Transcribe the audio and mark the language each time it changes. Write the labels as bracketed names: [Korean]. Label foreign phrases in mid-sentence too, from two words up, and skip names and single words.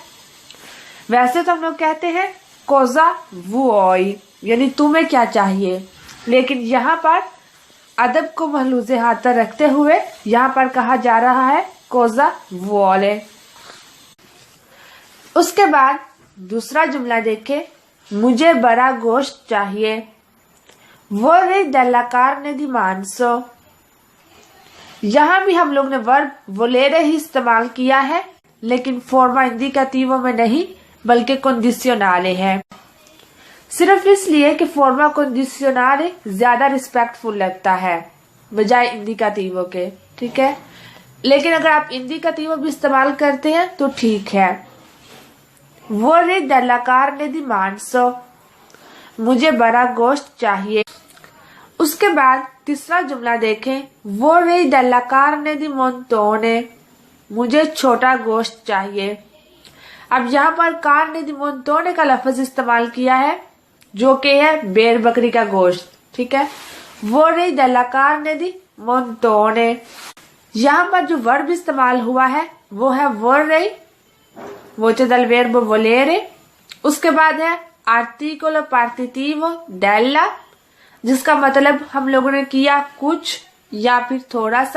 [Hindi] वैसे तो हम लोग कहते हैं [Italian] cosa vuoi, [Hindi] यानी तुम्हें क्या चाहिए, लेकिन यहाँ पर अदब को महलूज़े हाथ रखते हुए यहाँ पर कहा जा रहा है [Italian] cosa vuole. [Hindi] उसके बाद दूसरा जुमला देखे, मुझे बड़ा गोश्त चाहिए। [Italian] vorrei della carne di manzo. [Hindi] यहाँ भी हम लोग ने वर्ब वोलेरे ही इस्तेमाल किया है, लेकिन [Italian] forma indicativo [Hindi] में नहीं बल्कि कंडीशनले है, सिर्फ इसलिए कि [Italian] forma condizionale [Hindi] ज्यादा रिस्पेक्टफुल लगता है बजाय इंडिकेटिवो के, ठीक है। लेकिन अगर आप इंडिकेटिवो भी इस्तेमाल करते हैं तो ठीक है। [Italian] vorrei della carne di manzo, [Hindi] मुझे बड़ा गोश्त चाहिए। उसके बाद तीसरा जुमला देखें, [Italian] vorrei della carne di montone, [Hindi] मुझे छोटा गोश्त चाहिए। अब यहाँ पर [Italian] carne di montone [Hindi] का लफ्ज इस्तेमाल किया है जो कि है बेर बकरी का गोश्त, ठीक है। [Italian] vorrei della carne di montone. [Hindi] यहाँ पर जो वर्ब इस्तेमाल हुआ है वो है [Italian] vorrei voce del verbo volere. [Hindi] उसके बाद है [Italian] articolo partitivo della, [Hindi] जिसका मतलब हम लोगों ने किया कुछ या फिर थोड़ा सा।